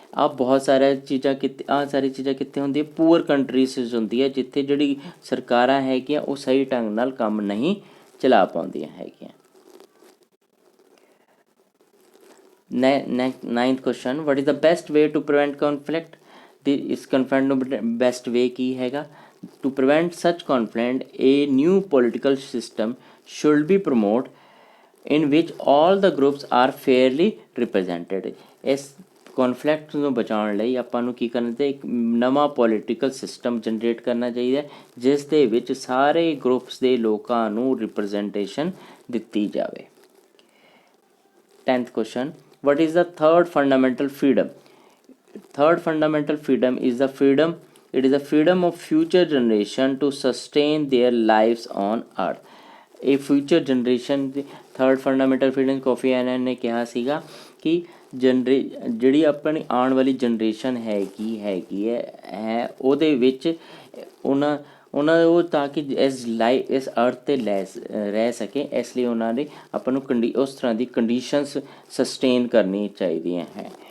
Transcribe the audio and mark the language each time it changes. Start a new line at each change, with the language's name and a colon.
Punjabi: अब बहुत सारी चीज़ां कित्थे ਹੁੰਦੀਆਂ ਪੂਅਰ ਕੰਟਰੀਜ਼ ਹੁੰਦੀ ਹੈ ਜਿੱਥੇ ਜਿਹੜੀ ਸਰਕਾਰਾਂ ਹੈਗੀਆਂ ਉਹ ਸਹੀ ਢੰਗ ਨਾਲ ਕੰਮ ਨਹੀਂ ਚਲਾ ਪਾਉਂਦੀਆਂ ਹੈਗੀਆਂ।
English: 9th question, what is the best way to prevent conflict?
Punjabi: इस conflict ਨੂੰ best way ਕੀ ਹੈਗਾ?
English: To prevent such conflict, a new political system should be promoted in which all the groups are fairly represented।
Punjabi: ਇਸ ਕੌਨਫਲਿਕਟ ਨੂੰ ਬਚਾਉਣ ਲਈ ਆਪਾਂ ਨੂੰ ਕੀ ਕਰਨਾ ਚਾਹੀਦਾ? ਇੱਕ ਨਵਾਂ ਪੋਲੀਟੀਕਲ ਸਿਸਟਮ ਜਨਰੇਟ ਕਰਨਾ ਚਾਹੀਦਾ ਜਿਸ ਦੇ ਵਿੱਚ ਸਾਰੇ ਗਰੁੱਪਸ ਦੇ ਲੋਕਾਂ ਨੂੰ ਰਿਪਰੈਜ਼ੈਂਟੇਸ਼ਨ ਦਿੱਤੀ ਜਾਵੇ।
English: 10th question, what is the third fundamental freedom? Third fundamental freedom is the freedom, it is the freedom of future generation to sustain their lives on earth।
Punjabi: ਇਹ ਫਿਊਚਰ ਜਨਰੇਸ਼ਨ ਦੀ third fundamental freedom coffee ਐਨਨ ਨੇ ਕਿਹਾ ਸੀਗਾ ਕਿ ਜਿਹੜੀ ਆਪਣੀ ਆਉਣ ਵਾਲੀ generation ਹੈਗੀ ਹੈ ਉਹਦੇ ਵਿੱਚ ਉਹਨਾਂ ਉਹ ਤਾਂ ਕਿ ਇਸ ਅਰਥ 'ਤੇ ਰਹਿ ਸਕੇ ਇਸ ਲਈ ਉਹਨਾਂ ਨੇ ਆਪਾਂ ਨੂੰ ਉਸ ਤਰ੍ਹਾਂ ਦੀ ਕੰਡੀਸ਼ਨਸ ਸਸਟੇਨ ਕਰਨੀ ਚਾਹੀਦੀਆਂ ਹੈ।